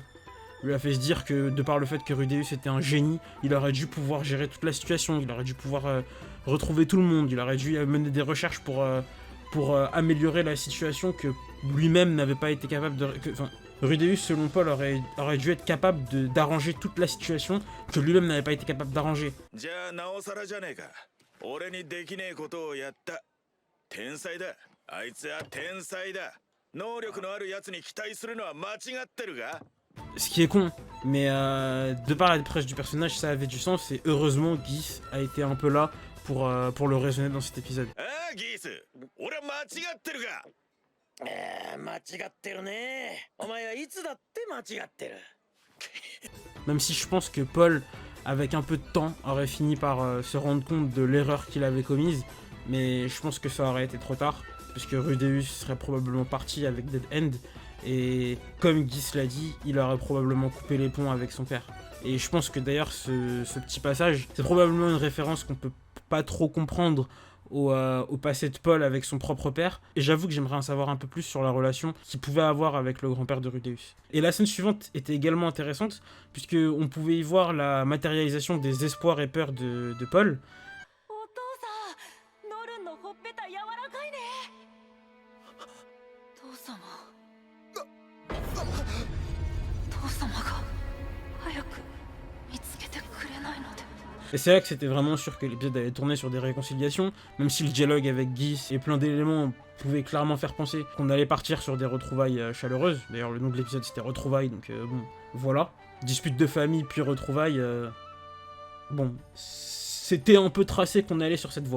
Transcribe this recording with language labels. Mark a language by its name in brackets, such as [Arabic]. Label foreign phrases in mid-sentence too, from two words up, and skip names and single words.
[French] Lui a fait se dire que de par le fait que Rudeus était un génie, il aurait dû pouvoir gérer toute la situation, il aurait dû pouvoir retrouver tout le monde, il aurait dû mener des recherches pour améliorer la situation que lui-même n'avait pas été capable de... Rudeus, selon Paul, aurait dû être capable d'arranger toute la situation que lui-même n'avait pas été capable d'arranger. [Japanese] じゃあなおさらじゃねえか。俺にできねえことをやった。天才だ。あいつは天才だ。能力のあるやつに期待するのは間違ってるが。 [French] Ce qui est con, mais de par la dépresse du personnage, ça avait du sens, et heureusement, Geese a été un peu là pour le raisonner dans cet épisode. [Japanese] ああ、ギース。俺は間違ってるが。間違ってるね。お前はいつだって間違ってる。 [French] Même si je pense que Paul, avec un peu de temps, aurait fini par se rendre compte de l'erreur qu'il avait commise, mais je pense que ça aurait été trop tard, puisque Rudeus serait probablement parti avec Dead End, et comme Geese l'a dit, il aurait probablement coupé les ponts avec son père. Et je pense que d'ailleurs ce petit passage, c'est probablement une référence qu'on peut pas trop comprendre au passé de Paul avec son propre père, et j'avoue que j'aimerais en savoir un peu plus sur la relation qu'il pouvait avoir avec le grand-père de Rudeus. Et la scène suivante était également intéressante, puisqu'on pouvait y voir la matérialisation des espoirs et peurs de Paul. [Japanese] お父さん、ノルンのほっぺた柔らかいね。父様。父様が早く見つけてくれないので。 [French] Et c'est là que c'était vraiment sûr que l'épisode allait tourner sur des réconciliations, même si le dialogue avec Geese et plein d'éléments pouvaient clairement faire penser qu'on allait partir sur des retrouvailles chaleureuses. D'ailleurs, le nom de l'épisode c'était Retrouvailles, donc bon, voilà. Dispute de famille puis retrouvailles, bon, c'était un peu tracé qu'on allait sur cette voie.